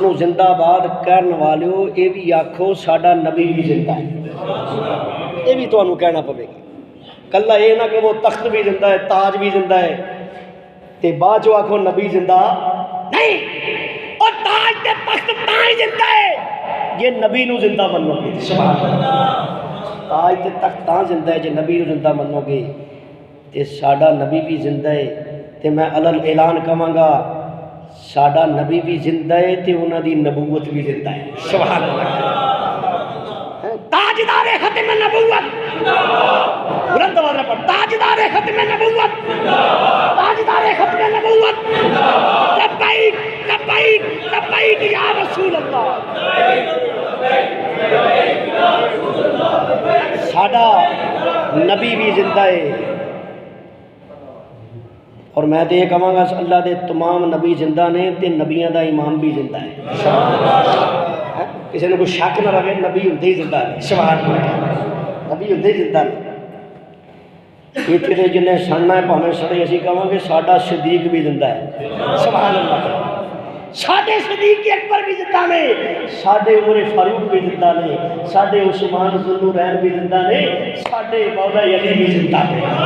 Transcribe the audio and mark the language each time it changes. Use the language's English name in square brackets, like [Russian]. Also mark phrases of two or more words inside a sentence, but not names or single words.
[Punjabi] نو زندہ باد کرن والیو، یہ بھی آکھو ساڈا نبی بھی زندہ ہے، یہ بھی تو انہوں کہنا پڑے گا، کلہ یہ نہ کہ وہ تخت بھی زندہ ہے، تاج بھی زندہ ہے، تے بعد جو آکھو نبی زندہ نہیں، اور تاج تے تخت تاج زندہ ہے یہ نبی نو زندہ منو گے، سبحان اللہ، تاج تے تخت تاں زندہ ہے جے نبی نو زندہ منو گے، تے ساڈا نبی بھی زندہ ہے، تے میں علل اعلان کہاں گا ساڈا نبی بھی زندہ ہے تے انہاں دی نبوت بھی زندہ ہے، سبحان اللہ، تاجدار ختم نبوت، [Urdu] بلند آواز میں پڑھ، [Punjabi] تاجدار ختم نبوت، تاجدار ختم نبوت، [Arabic] لبیک لبیک لبیک یا رسول اللہ، [Punjabi] ساڈا نبی بھی زندہ ہے، اور میں تو یہ کہاں گا اللہ دے تمام نبی زندہ نے تے نبیاں دا امام بھی زندہ ہے، کسی نے کوئی شک نہ رہے، نبی ہوندے ہی زندہ ہے، سبحان اللہ، نبی ہوندے ہی زندہ ہے، یہ تیرے جنہیں سننا ہے پہنے سڑے اسی کہاں گے ساڈا صدیق بھی زندہ ہے، سبحان اللہ، ساڈے صدیق اکبر بھی زندہ نے، ساڈے عمر فاروق بھی زندہ نے، ساڈے عثمان ذوالنورین بھی زندہ نے، ساڈے مولا علی بھی زندہ نے،